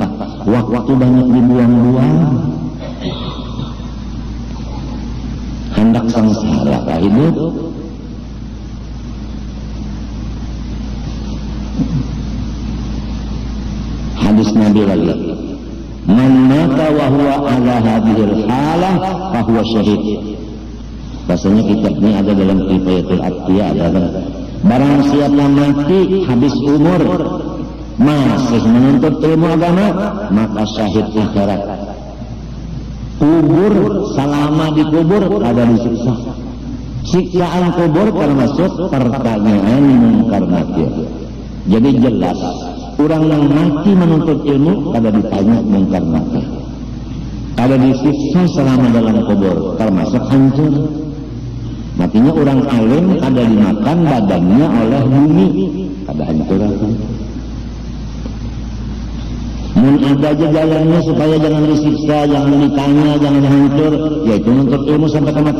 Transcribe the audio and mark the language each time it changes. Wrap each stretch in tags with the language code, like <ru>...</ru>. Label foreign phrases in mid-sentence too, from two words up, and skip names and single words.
<bjn>Waktu banyak dibuang-buang. Hendak sengsara kah hidup? Hadis Nabi lagi,</bjn> <ar>من مات وهو على هذه الحالة فهو شهيد.</ar> <bjn>Rasanya kitab ini ada dalam Kifayatul Atqiya, ada barang siapa mati habis umur masih menuntut ilmu agama maka syahid akhirat. Kubur selama dikubur ada disiksa. Siksaan kubur termasuk pertanyaan mungkar nakir. Jadi jelas orang yang mati menuntut ilmu kada ditanya mungkar nakir, kada disiksa selama dalam kubur, termasuk hancur. Matinya orang alim kada dimakan badannya oleh bumi, kada hancur. Mun ada aja jalannya supaya jangan disiksa, jangan ditanya, jangan hancur, yaitu menuntut ilmu sampai mati.</bjn>